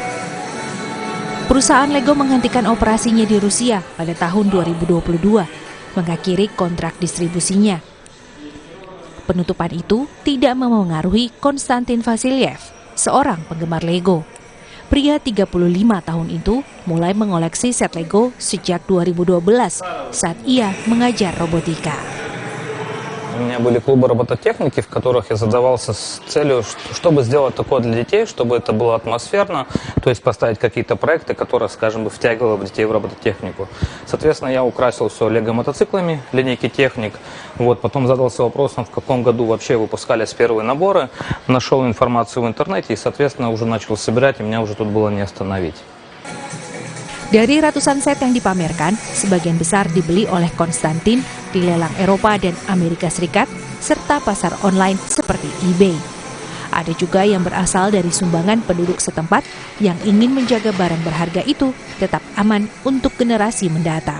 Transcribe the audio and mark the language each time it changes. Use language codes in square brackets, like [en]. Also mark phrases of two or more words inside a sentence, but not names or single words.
[id] Perusahaan Lego menghentikan operasinya di Rusia pada tahun 2022, mengakhiri kontrak distribusinya. Penutupan itu tidak memengaruhi Konstantin Vasilyev, seorang penggemar Lego. Pria 35 tahun itu mulai mengoleksi set Lego sejak 2012 saat ia mengajar robotika. [ru] У меня были клубы робототехники, в которых я задавался с целью, чтобы сделать такое для детей, чтобы это было атмосферно, то есть поставить какие-то проекты, которые, скажем, бы втягивали бы детей в робототехнику. Соответственно, я украсил все лего-мотоциклами, линейки техник. Потом задался вопросом, в каком году вообще выпускались первые наборы, нашел информацию в интернете и, соответственно, уже начал собирать, и меня уже тут было не остановить. [id] Dari ratusan set yang dipamerkan, sebagian besar dibeli oleh Konstantin di lelang Eropa dan Amerika Serikat, serta pasar online seperti eBay. Ada juga yang berasal dari sumbangan penduduk setempat yang ingin menjaga barang berharga itu tetap aman untuk generasi mendatang.